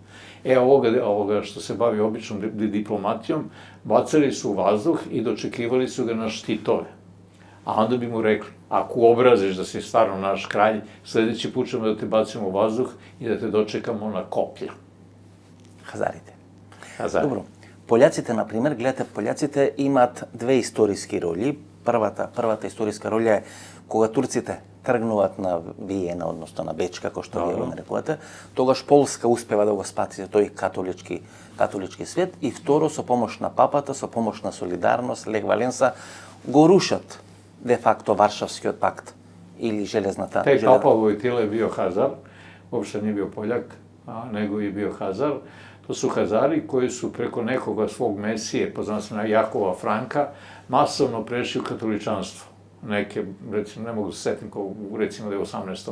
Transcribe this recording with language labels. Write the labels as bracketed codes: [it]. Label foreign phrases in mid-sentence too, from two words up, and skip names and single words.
[sr] Ovoga što se bavi običnom diplomatijom, bacali su u vazduh i dočekivali su ga na štitove. A onda bi mu rekli, ako uobraziš da si stvarno naš kralj, sledeći put ćemo da te bacimo u vazduh i da te dočekamo na koplja. Hazarite. Hazari. Dobro. [mk] Поляците, например, гледате, поляците имаат 2 историски роли. Првата историска роля е кога турците тргнуваат на Виена, односно на Беч, како што вие го нарекувате, тогаш Полска успева да го спаси за тој католички свет, и второ, со помош на папата, со помош на солидарност, Лех Валенса, го рушат де факто Варшавскиот пакт или железната... [sr] Taj papa Vojtila je bio Hazar, uopšte nije bio Poljak, nego je bio Hazar. To su Hazari koji su preko nekoga svog mesije, poznanstvena Jakova Franka, masovno prešli u katoličanstvo. Neke, recimo, ne mogu se setim, recimo da je u 18.